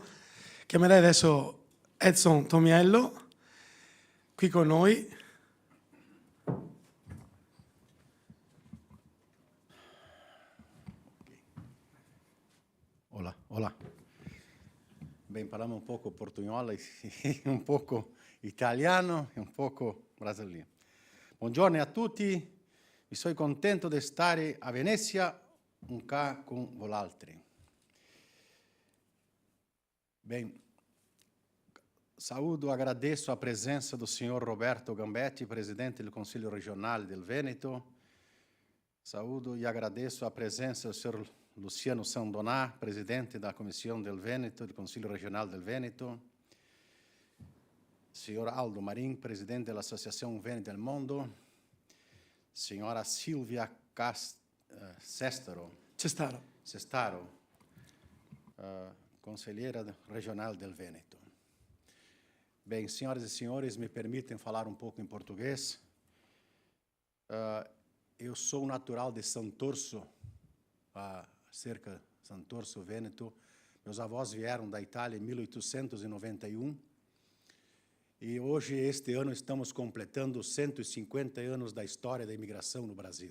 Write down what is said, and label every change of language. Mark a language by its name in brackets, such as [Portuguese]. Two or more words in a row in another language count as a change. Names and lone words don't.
[Italian] Chiamerei adesso Edson Tomiello, qui con noi. [Portuguese] Olá, olá. Bem, [Italian] parliamo un poco portugnolo, un poco italiano e un poco brasiliano. Buongiorno a tutti, mi sono contento di stare a Venezia un ca con volaltri. [Portuguese] Bem, saúdo e agradeço a presença do senhor Roberto Gambetti, presidente do Conselho Regional del Veneto. Saúdo e agradeço a presença do senhor Luciano Sandoná, presidente da Comissão del Veneto, do Conselho Regional del Veneto. Senhor Aldo Marim, presidente da Associação Veneto del Mondo. Senhora Silvia Cestaro, conselheira regional del Veneto. Bem, senhoras e senhores, me permitem falar um pouco em português. Eu sou natural de Santorso, cerca de Santorso, Veneto. Meus avós vieram da Itália em 1891 e hoje, este ano, estamos completando 150 anos da história da imigração no Brasil.